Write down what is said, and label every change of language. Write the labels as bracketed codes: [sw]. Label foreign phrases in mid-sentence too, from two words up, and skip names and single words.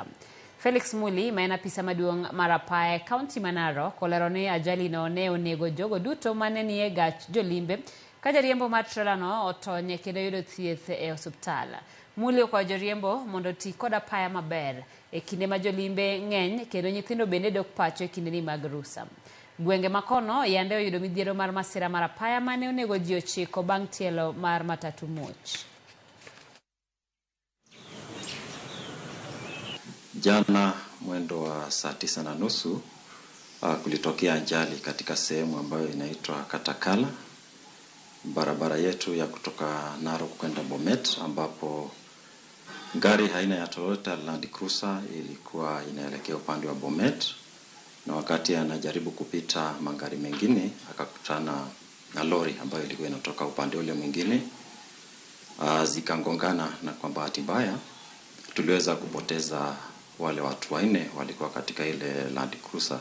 [luo] Felix Muli maen apisa maduong' marapae kaunti Narok olero ni ajali no ne onego jogo duto mane nie gach jolimbe ka jariembo mar trailer no otonye kendo yudo thieth e osiptal. Muli okwayo joriembo mondo tii kod apaya maber e kinde ma jolimbe ng'eny kendo nyithindo bende dok pacho e kinde ni mag rusa. Gwenge makono yande oyudo midhiero mar masira mar apaya mane onego ji 9 bang' tielo mar matatu muoch. [sw] Jana mwendo wa saa 9:30 kulitokea ajali katika sehemu ambayo inaitwa Katakala, barabara yetu ya kutoka Narok kwenda Bomet, ambapo gari aina ya Toyota Land Cruiser ilikuwa inaelekea upande wa Bomet, na wakati anajaribu kupita magari mengine akakutana na lori ambayo ilikuwa inatoka upande ule mwingine, zikangongana, na kwa bahati mbaya tuliweza kupoteza wale watu 4 walikuwa katika ile Land Cruiser.